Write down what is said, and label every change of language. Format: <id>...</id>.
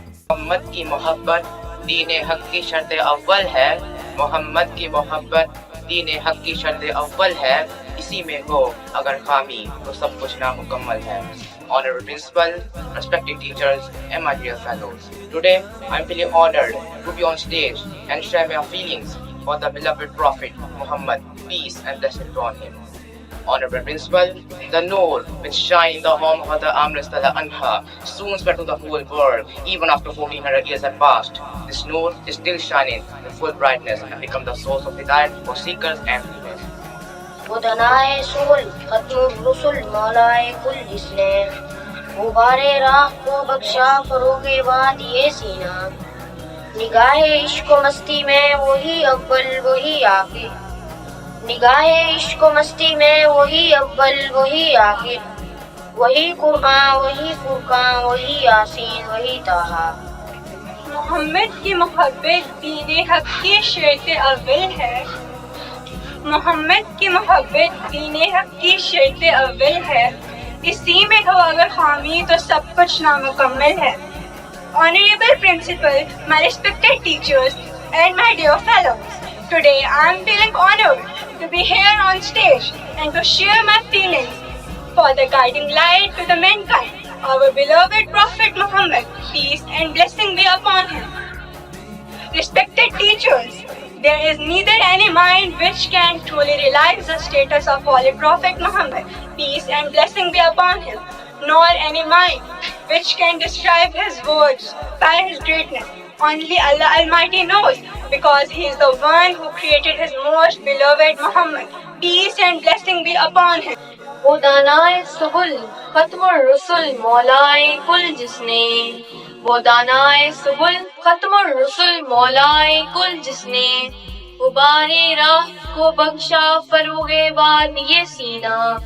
<ur>محمد کی محبت دین حق کی شرط اول ہے، محمد کی محبت دین حق کی شرط اول ہے، اسی میں ہو اگر خامی تو سب کچھ نامکمل ہے.</ur> <en>Honorable Principal, respected teachers and my dear fellows, today I am feeling honored to be on stage and share my feelings for the beloved Prophet Muhammad, peace and blessings upon him. Honorable Principal, the Noor which shine in the home of the Amrita Anha soon spread to the whole world. Even after 1400 years have passed, this Noor is still shining with full brightness and become the source of hidayat for seekers and believers.</en> <ur>وہ دنائے civil ختم الرسل مولائے کل جس نے، غبارے راہ کو بخشا فروغ وادی سینہ. نگاہ عشق و مستی میں وہی اول وہی آخر، نگاہ عشق و مستی میں وہی اول وہی آخر، وہی قرآن وہی فرقان وہی یاسین وہی طٰہٰ. محمد کی محبت دین حق کی شرط اول ہے، محمد کی محبت دین حق کی شرط اول ہے، اسی میں ہو اگر خامی تو سب کچھ نامکمل ہے.</ur> <en>Honorable Principal, my respected teachers and my dear fellows, today I am feeling honored to be here on stage and to share my feelings for the guiding light to the mankind, our beloved Prophet Muhammad, peace and blessing be upon him. Respected teachers, there is neither any mind which can truly realize the status of Holy Prophet Muhammad, peace and blessing be upon him, nor any mind which can describe his words by his greatness. Only Allah Almighty knows, because He is the one who created His most beloved Muhammad. Peace and blessing be upon him.</en> <ur>وہ دانائے سبل ختم الرسل مولائے کل جس نے، وہ دانائے سبل ختم الرسل مولائے کل جس نے، غبار راہ کو بخشا فروغ وادی سینہ.</ur>